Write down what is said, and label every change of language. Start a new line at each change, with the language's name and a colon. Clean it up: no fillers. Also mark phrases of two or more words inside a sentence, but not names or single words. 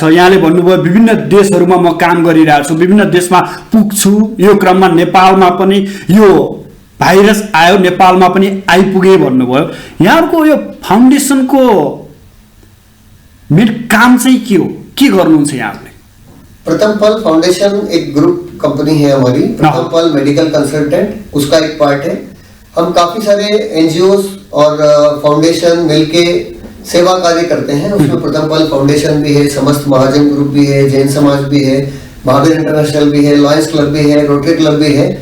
Nepali: यहाँले भन्नुभयो विभिन्न देशहरूमा म काम गरिरहेछु, विभिन्न देशमा पुग्छु, यो क्रममा नेपालमा पनि यो भाइरस आयो, नेपालमा पनि आइपुगे भन्नुभयो। यहाँहरूको यो फाउन्डेसनको मेन काम चाहिँ के हो, के गर्नुहुन्छ यहाँहरूले?
Hindi: प्रथम पल फाउंडेशन एक
English: group company
Hindi: है हमारी, प्रथम पल मेडिकल कंसल्टेंट उसका एक पार्ट है। हम काफी सारे एनजीओ और फाउंडेशन मिलके सेवा कार्य करते हैं। उसमें प्रथम पल फाउंडेशन भी है, समस्त महाजन ग्रुप भी है, जैन समाज भी है, महावीर इंटरनेशनल भी है, लॉयंस क्लब भी है, रोटरी क्लब भी है।